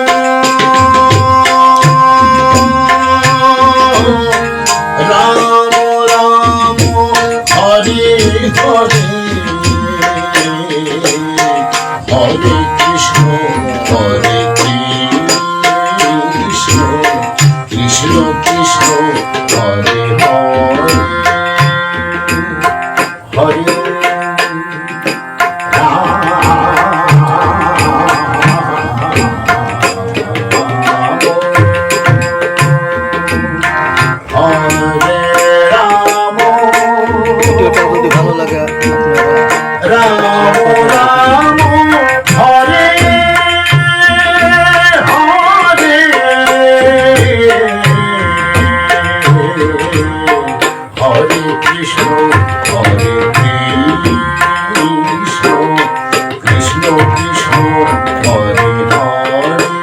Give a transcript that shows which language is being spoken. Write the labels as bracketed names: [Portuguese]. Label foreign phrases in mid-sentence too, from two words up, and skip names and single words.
[Sanskrit] राम राम, हरे हरे, हरे कृष्ण, हरे कृष्ण, कृष्ण कृष्ण, हरे हरे, हरे [Bangla] ভিডিওটা যদি ভালো লাগে [Sanskrit] राम राम, हरे हरे, हरे कृष्ण, हरे कृष्ण, कृष्ण कृष्ण, हरे हरे,